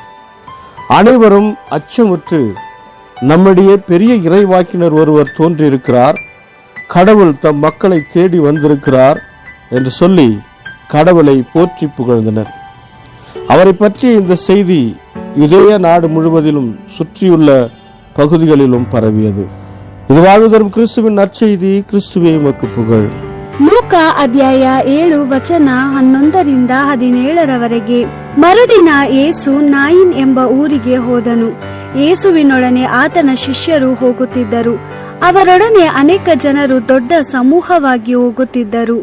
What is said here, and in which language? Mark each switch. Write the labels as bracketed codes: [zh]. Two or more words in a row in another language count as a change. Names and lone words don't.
[ta] அனைவரும் அச்சமுற்று, நம்மிடையே பெரிய இறைவாக்கினர் ஒருவர் தோன்றியிருக்கிறார், கடவுள் தம் மக்களை தேடி வந்திருக்கிறார் என்று சொல்லி கடவுளை போற்றி புகழ்ந்தனர். அவரை பற்றிய இந்த செய்தி யூதேய நாடு முழுவதிலும் சுற்றியுள்ள பகுதிகளிலும் பரவியது. இது வாழ்வுதரும் கிறிஸ்துவின் நற்செய்தி. கிறிஸ்துவே உமக்கு புகழ். [kn] ಲೂಕಾ ಅಧ್ಯಾಯ 7 ವಚನ 11-17 ಮರುದಿನ ಯೇಸು ನಾಯಿನ್ ಎಂಬ ಊರಿಗೆ ಹೋದನು. ಯೇಸುವಿನೊಡನೆ ಆತನ ಶಿಷ್ಯರು ಹೋಗುತ್ತಿದ್ದರು. ಅವರೊಡನೆ ಅನೇಕ ಜನರು ದೊಡ್ಡ ಸಮೂಹವಾಗಿ ಹೋಗುತ್ತಿದ್ದರು.